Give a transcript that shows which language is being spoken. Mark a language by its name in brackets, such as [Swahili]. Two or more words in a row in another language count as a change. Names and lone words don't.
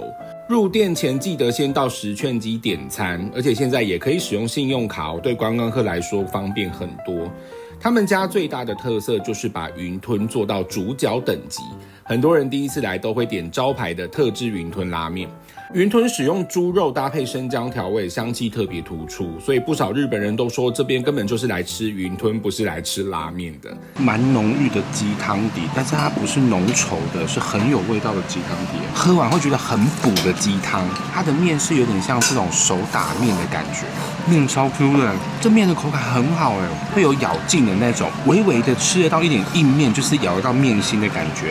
[Chinese] 入店前記得先到食券機點餐，而且現在也可以使用信用卡哦，對觀光客來說方便很多。他們家最大的特色就是把雲吞做到主角等級，很多人第一次來都會點招牌的特制雲吞拉麵。雲吞使用豬肉搭配生薑調味，香氣特別突出，所以不少日本人都說這邊根本就是來吃雲吞，不是來吃拉麵的。蠻濃郁的雞湯底，但是它不是濃稠的，是很有味道的雞湯底，喝完會覺得很補的雞湯。它的麵是有點像這種手打麵的感覺，麵超 Q 的，這麵的口感很好哎，會有咬勁的那種，微微的吃得到一點硬麵，就是咬得到麵心的感覺。